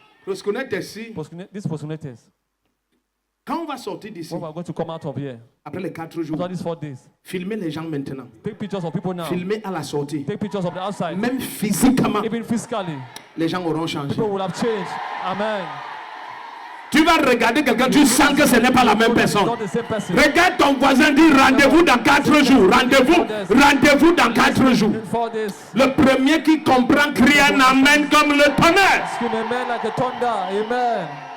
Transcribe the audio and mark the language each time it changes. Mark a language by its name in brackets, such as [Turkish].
[English] This [French] quand on va sortir d'ici, après les 4 jours, filmez les gens maintenant. [English] Take pictures of people now. [French] Filmez à la sortie. [English] Take pictures of the outside. [French] Même physiquement, [English] Even physically, [French] les gens auront changé. [English] people will have changed. Amen. [French] Tu vas regarder quelqu'un, tu sens que ce n'est pas la même personne. [English] Not the same person. [French] Regarde ton voisin, dis rendez-vous dans 4 jours. Rendez-vous dans 4 jours. Le premier qui comprend crie un amen comme le tonnerre. [English] Scream amen like a thunder. Amen.